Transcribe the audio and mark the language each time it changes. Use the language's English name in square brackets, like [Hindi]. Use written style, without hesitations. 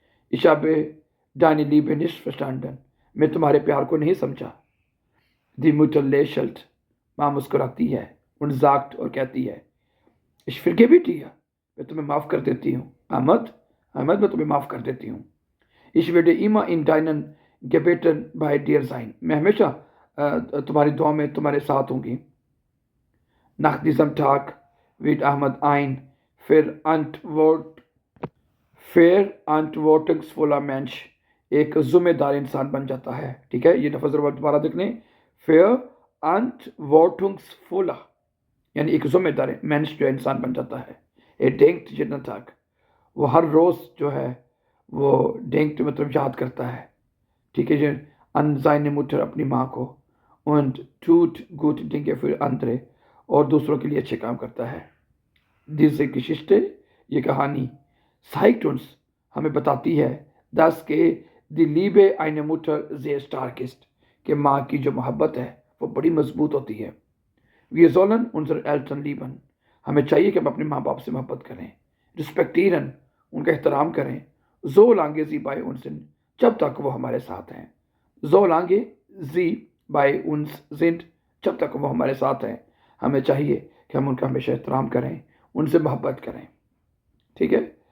[German] ich habe deine Liebe nicht verstanden, [Hindi] मैं तुम्हारे प्यार को नहीं समझा। [German] die Mutter lächelt, [Hindi] माँ मुस्कुराती है। [German] und sagt, [Hindi] और कहती है, [German] ich vergebe dir, [Hindi] मैं तुम्हें माफ़ कर देती हूँ। अहमद, अहमद मैं तुम्हें माफ़ कर देती हूँ. [German] Ich werde immer in deinen Gebeten bei dir sein. [Hindi] मैं हमेशा तुम्हारी दुआ में तुम्हारे साथ होंगी. [German] Nach diesem Tag wird Ahmad ein verantwortungsvoller Mensch, [Hindi] एक जिम्मेदार इंसान बन जाता है. ठीक है, ये लफ्ज़ दोबारा देख लें. verantwortungsvoller यानी एक जिम्मेदार मेंश जो इंसान बन जाता है. denkt jeden Tag, वो हर रोज़ जो है वो denkt मतलब याद करता है. ठीक है जी. [German] an seine Mutter [Hindi] अपनी माँ को. [German] und tut gute Dinge für andere [Hindi] और दूसरों के लिए अच्छे काम करता है. [German] diese Geschichte [Hindi] ये कहानी [German] zeigt uns [Hindi] हमें बताती है [German] dass die Liebe eine Mutter sehr stark ist [Hindi] कि माँ की जो मोहब्बत है वो बड़ी मजबूत होती है. [German] Wir sollen unsere Eltern lieben. [Hindi] हमें चाहिए कि हम अपने माँ बाप से मोहब्बत करें. respektieren उनका एहतराम करें. [German] solange sie bei uns sind [Hindi] जब तक वो हमारे साथ हैं. solange sie bei uns sind जब तक वो हमारे साथ हैं. हमें चाहिए कि हम उनका हमेशा एहतराम करें, उनसे मोहब्बत करें. ठीक है.